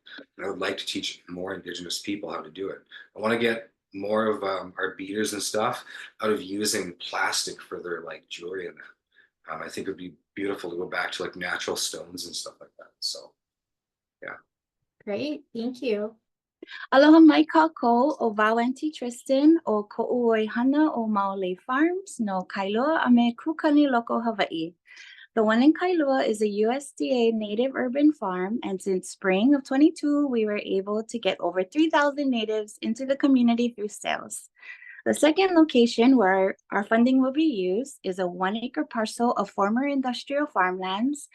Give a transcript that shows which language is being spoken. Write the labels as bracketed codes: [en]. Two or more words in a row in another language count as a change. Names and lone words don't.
[en] And I would like to teach more Indigenous people how to do it. I want to get more of our beaders and stuff out of using plastic for their like jewelry and that. I think it would be beautiful to go back to like natural stones and stuff like that. So, yeah. Great, thank you. [haw] Aloha mai kākou o Wawenti Tristin o Ko'uoihana o Maole Farms no Kailua a me Kukani Loko, Hawaii. [en] The one in Kailua is a USDA native urban farm, and since spring of 22, we were able to get over 3,000 natives into the community through sales. The second location where our funding will be used is a 1-acre parcel of former industrial farmlands.